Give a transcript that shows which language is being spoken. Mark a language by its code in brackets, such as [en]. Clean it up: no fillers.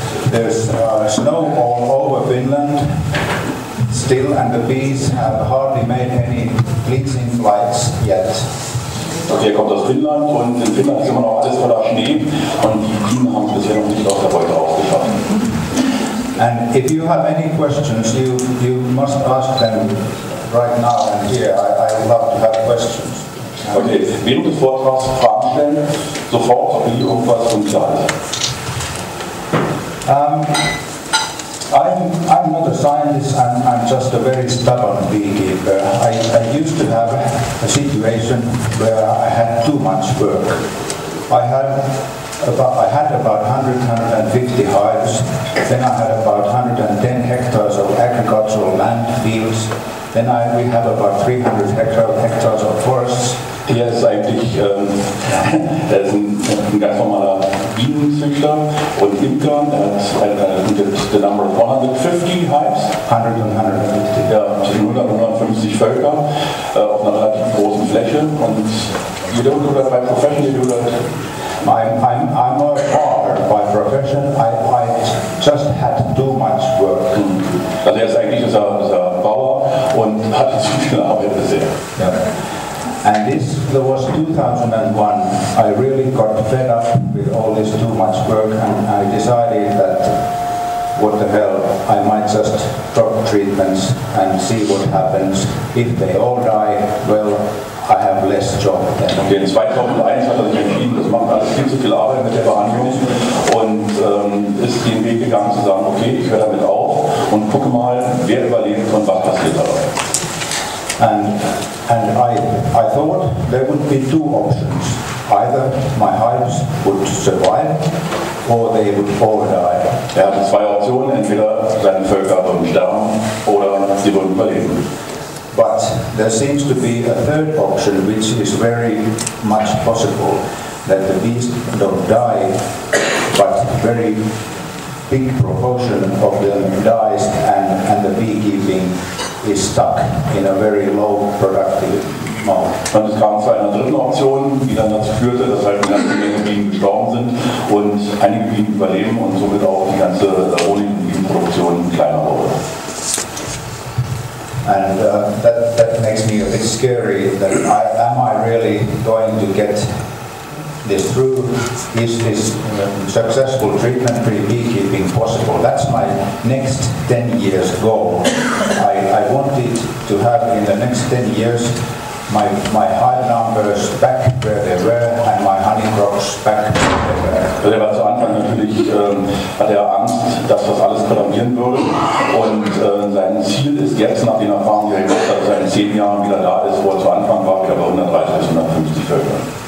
[en] There's snow all over Finland still, and the bees have hardly made any pleasing flights yet. [de] Okay, kommt aus Finnland, und in Finnland ist immer noch alles voller Schnee, und die Bienen haben es bisher noch nicht aus der Beute ausgeschafft. [en] And if you have any questions, you must ask them right now and here. I would love to have questions. [de] Okay, während des Vortrags Fragen stellen, sofort, wenn ihr irgendwas unklar ist. [en] I'm not a scientist, I'm just a very stubborn beekeeper. I used to have a situation where I had too much work. I had about 150 hives, then I had about 110 hectares of agricultural land fields, then we have about 300 hectares of forests. [de] Er ist eigentlich er ist ein ganz normaler Bienenzüchter und Imker. Er hat [en] the number of 150 hives. 100 and 150. [de] Ja, 150 Völker auf einer relativ großen Fläche. Und [en] you don't do that by profession, you do that. I'm a farmer by profession. I just had too much work. [de] Also er ist eigentlich ist er Bauer und hatte zu viel Arbeit bisher. [en] Yeah. And there was 2001. I really got fed up with all this too much work, and I decided that what the hell, I might just drop treatments and see what happens. If they all die, well, I have less job then. [de] Okay, in 2001 hat er sich entschieden, das macht alles viel zu viel Arbeit mit der Behandlung, und ist den Weg gegangen zu sagen, okay, ich höre damit auf und gucke mal, wer überlebt und was passiert dabei. [en] And I thought there would be two options. Either my hives would survive or they would all die. [de] Er hatte zwei Optionen, entweder seine Völker würden sterben oder sie würden überleben. [en] But there seems to be a third option which is very much possible, that the bees don't die, but very big proportion of them dies, and the beekeeping is stuck in a very low productive mode. [de] Und es kam zu einer dritten Option, die dann dazu führte, dass halt eine ganze Menge Bienen gestorben sind und einige Bienen überleben und somit auch die ganze Honig- und Bienenproduktion kleiner wurde. [en] And that makes me a bit scary, that am I really going to get this through? Is this successful treatment-free beekeeping possible? That's my next 10 years goal. I wanted to have in the next 10 years my hive numbers back where they were and my honey crops back where they were. [de] Also er war zu Anfang natürlich, hatte er Angst, dass das alles kollabieren würde, und sein Ziel ist jetzt, nach den Erfahrungen, die er gemacht hat, dass er in 10 Jahren wieder da ist, wo er zu Anfang war, wieder bei 130 bis 150 Völkern.